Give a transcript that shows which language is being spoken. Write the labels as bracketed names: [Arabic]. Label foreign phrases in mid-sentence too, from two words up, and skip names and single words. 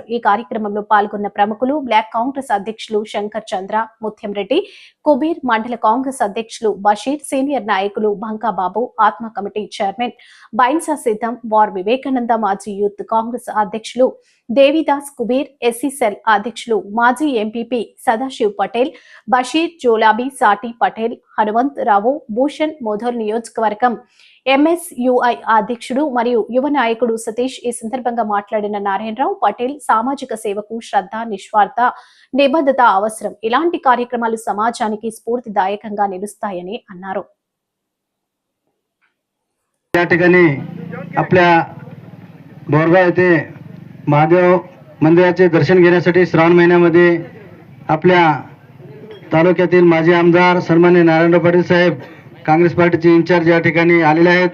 [Telugu] ఈ కార్యక్రమంలో పాల్గొన్న ప్రముఖులు బ్లాక్ కాంగ్రెస్ అధ్యక్షులు శంకర్ చంద్ర, ముత్యం రెడ్డి, కుబీర్, మండల కాంగ్రెస్ అధ్యక్షులు బషీర్, సీనియర్ నాయకులు బంకాబాబు, ఆత్మ [English] committee chairman [Telugu] బైన్సా సిద్ధం, వార్ వివేకానంద, మాజీ యూత్ కాంగ్రెస్ అధ్యక్షులు దేవిదాస్, కుబీర్, ఎస్సీ సెల్ అధ్యక్షులు మాజీ ఎంపీపీ సదాశివ్ పటేల్, బషీర్, జోలాబీ, సాటి పటేల్, హనుమంత్ రావు, భూషణ్, మోధోల్ నియోజకవర్గం ఎంఎస్యుఐ అధ్యక్షుడు మరియు యువ నాయకుడు సతీష్. ఈ సందర్భంగా మాట్లాడిన నారాయణరావు పటేల్, సామాజిక సేవకు శ్రద్ధ, నిస్వార్థ, నిబద్ధత అవసరం. ఇలాంటి కార్యక్రమాలు సమాజానికి స్ఫూర్తిదాయకంగా నిలుస్తాయని అన్నారు. [Marathi] आपल्या बोरगाव येथे महादेव मंदिराचे दर्शन घेण्यासाठी श्रावण महिन्यामध्ये आपल्या तालुक्यातील माजी आमदार सन्माननीय नारायणराव पाटील साहेब काँग्रेस पार्टीचे इन्चार्ज या ठिकाणी आलेले आहेत.